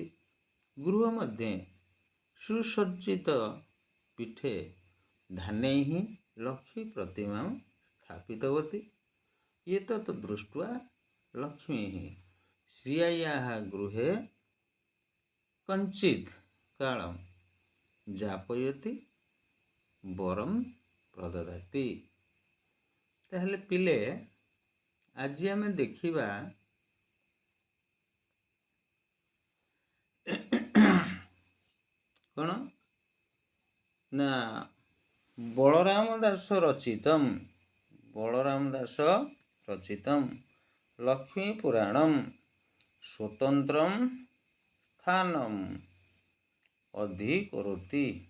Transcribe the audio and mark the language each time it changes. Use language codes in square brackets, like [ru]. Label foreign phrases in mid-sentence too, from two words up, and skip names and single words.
[sa] गृहमध्ये सुसज्जित पीठे धान्यैः लक्ष्मी प्रतिमां स्थापितवती। एतत् दृष्ट्वा लक्ष्मीः स्त्रियाः गृहे कञ्चित् कालं ଯାପୟତି ବରଂ ପ୍ରଦଦାତି। [or] ତାହେଲେ ପିଲେ ଆଜି ଆମେ ଦେଖିବା କ'ଣ ନା [sa] ବଳରାମ ଦାସ ରଚିତମ୍ ଲକ୍ଷ୍ମୀ ପୁରାଣମ୍ ସ୍ୱତନ୍ତ୍ରମ୍ ସ୍ଥାନମ୍ ଅଧିକରୋତି।